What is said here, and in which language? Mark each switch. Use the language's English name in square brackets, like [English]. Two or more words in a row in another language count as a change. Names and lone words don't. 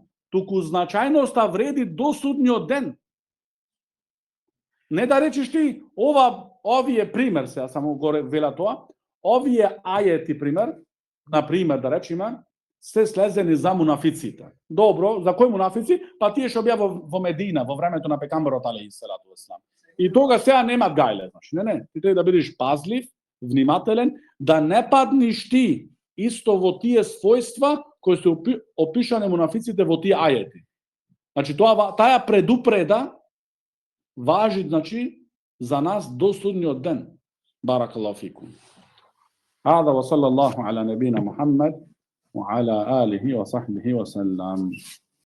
[Macedonian] Туку значајноста вреди до судниот ден. Не да речеш ти, овие пример, сега само горе вела тоа, овие ајети, пример, на пример, да речеме, се слезени за мунафиците. Добро, за кои мунафици? Па тие што беа во Медина, во времето на пекамберот [Arabic] عليه الصلاة والسلام. [Macedonian] И тога сега нема гајле, значи, не, ти треба да бидеш пазлив, внимателен, да не паднеш ти исто во тие својства кои се опишани мунафиците во тие ајети. Значи таа предупреда важи, значи, за нас до судниот ден. [Arabic] بارك الله فيكم. هذا وصلى الله على نبينا محمد وعلى آله وصحبه وسلم.